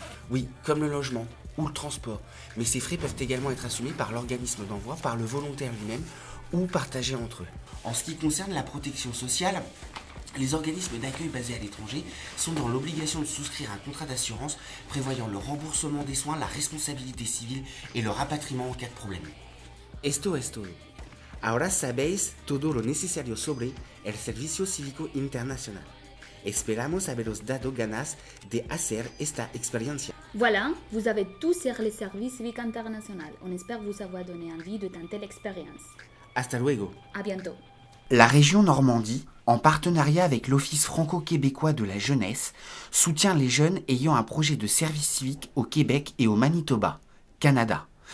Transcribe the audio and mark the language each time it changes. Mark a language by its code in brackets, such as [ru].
[fr] Oui, comme le logement ou le transport. Mais ces frais peuvent également être assumés par l'organisme d'envoi, par le volontaire lui-même ou partagés entre eux. En ce qui concerne la protection sociale, les organismes d'accueil basés à l'étranger sont dans l'obligation de souscrire un contrat d'assurance prévoyant le remboursement des soins, la responsabilité civile et le rapatriement en cas de problème. [es] Esto es todo. Ahora sabéis todo lo necesario sobre el Servicio Cívico Internacional. Esperamos haberos dado ganas de hacer esta experiencia. [fr] Voilà, vous avez tout sur le Service Civique International. On espère vous avoir donné envie de tenter l'expérience. [es] Hasta luego. [fr] À bientôt. La région Normandie, en partenariat avec l'Office franco-québécois de la jeunesse, soutient les jeunes ayant un projet de service civique au Québec et au Manitoba, Canada.